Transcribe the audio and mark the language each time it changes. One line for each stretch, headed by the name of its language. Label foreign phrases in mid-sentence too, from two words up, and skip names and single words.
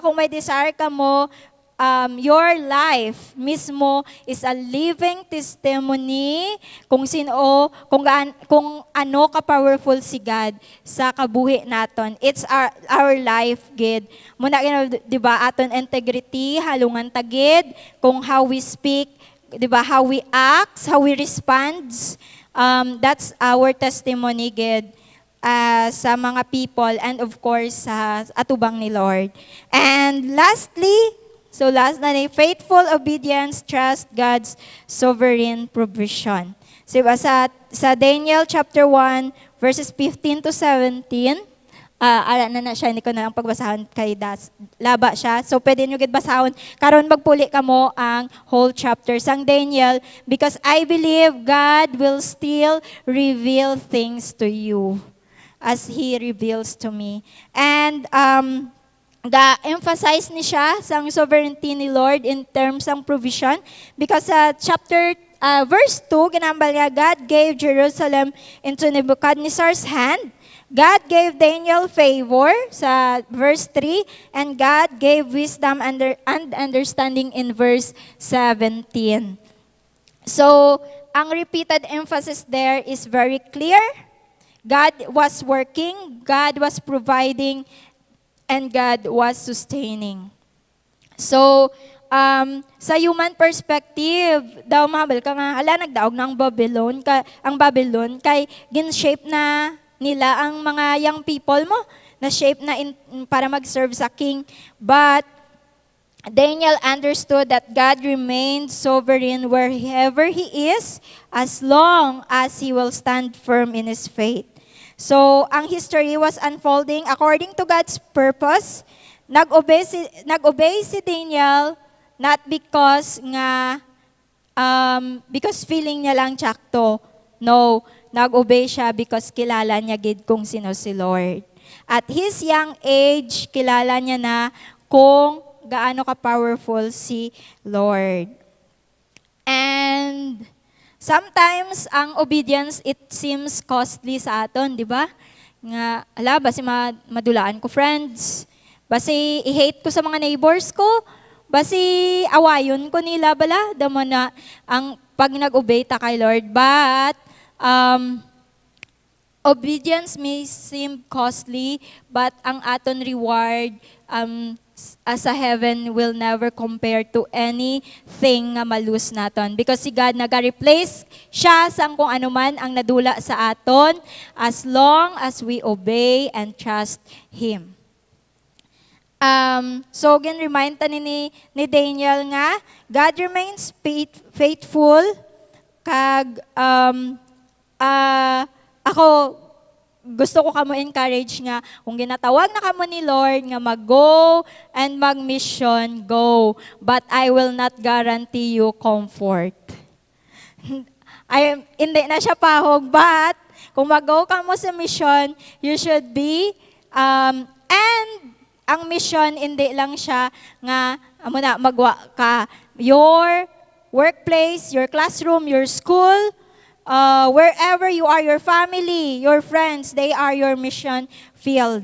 Hiligaynon: Kung may desire ka mo,
English: your life
Hiligaynon: mismo
English: is a living testimony
Hiligaynon: kung ano ka-powerful si God sa kabuhi naton.
English: It's our life,
Hiligaynon: gid. Muna, diba, aton
English: integrity,
Hiligaynon: halungan tagid, kung
English: how we speak, diba, how we act, how we respond, that's our testimony,
Hiligaynon: gid. Sa mga people
English: and of course
Hiligaynon: sa atubang ni Lord.
English: And lastly, faithful obedience, trust God's sovereign provision.
Hiligaynon: So sa Daniel chapter 1 verses 15 to 17, ala na siya, hindi ko na lang pagbasahon kay laba siya. So pwede nyo gid basahon karon magpuli kamo ang
English: whole chapter
Hiligaynon: sang Daniel,
English: because I believe God will still reveal things to you as He reveals to me.
Hiligaynon: And ga-emphasize ni siya sa sovereignty ni Lord
English: in terms
Hiligaynon: ng provision, because sa verse 2, ginambal niya,
English: God gave Jerusalem into Nebuchadnezzar's hand. God gave Daniel favor sa verse 3, and God gave wisdom and understanding in verse 17. So, ang repeated emphasis there is very clear. God was working, God was providing, and God was sustaining. So, sa human perspective,
Hiligaynon: daw mahabal ka nga, nagdaog ng Babylon, ang Babylon, kay gin-shape na nila ang mga
English: young people
Hiligaynon: mo, na shape na para mag-serve sa king.
English: But, Daniel understood that God remained sovereign wherever he is, as long as he will stand firm in his faith. So, ang history was unfolding according to God's purpose.
Hiligaynon: Nag-obey si Daniel,
English: not because feeling
Hiligaynon: niya lang tsakto. No, nag-obey siya because kilala niya gid kung sino si Lord.
English: At his young age,
Hiligaynon: kilala niya na kung gaano ka-powerful si Lord.
English: And sometimes, ang obedience, it seems costly
Hiligaynon: sa aton, di ba? Nga, basi madulaan ko friends, basi i-hate ko sa mga neighbors ko, basi awayon ko nila bala, damo na ang pag nag-obey ta kay Lord.
English: But, obedience may seem costly, but
Hiligaynon: ang aton
English: reward, sa heaven will never compare to anything
Hiligaynon: nga malus naton. Because si God naga-replace siya sa kung ano man ang nadula sa aton
English: as long as we obey and trust Him.
Hiligaynon: So again, remind ta ni Daniel nga,
English: God remains faithful,
Hiligaynon: kag ako, gusto ko kamo encourage nga, kung ginatawag na kamo ni Lord nga mag-go and mag-mission, go.
English: But I will not guarantee you comfort.
Hiligaynon: Hindi na siya pahog, but kung mag-go ka mo sa mission,
English: you should be,
Hiligaynon: and ang mission, hindi lang siya nga, magwa ka,
English: your workplace, your classroom, your school, wherever you are, your family, your friends, they are your mission field.